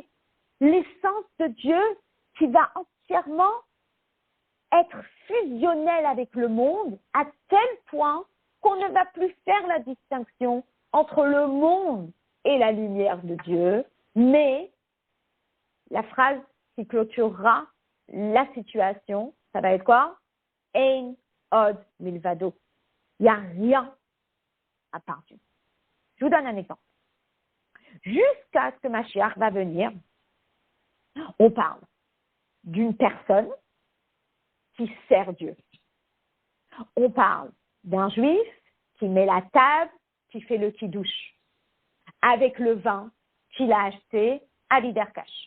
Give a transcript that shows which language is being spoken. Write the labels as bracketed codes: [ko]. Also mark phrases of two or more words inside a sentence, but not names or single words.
[fr] L'essence de Dieu qui va entièrement être fusionnelle avec le monde à tel point qu'on ne va plus faire la distinction entre le monde et la lumière de Dieu, mais la phrase qui clôturera la situation, ça va être quoi? [he] אין עוד מלבדו. [fr] Il n'y a rien à part Dieu. Je vous donne un exemple. Jusqu'à ce que Mashiach va venir, on parle d'une personne qui sert Dieu. On parle d'un juif qui met la table, qui fait le kidouche, avec le vin qu'il a acheté à l'Iderkash.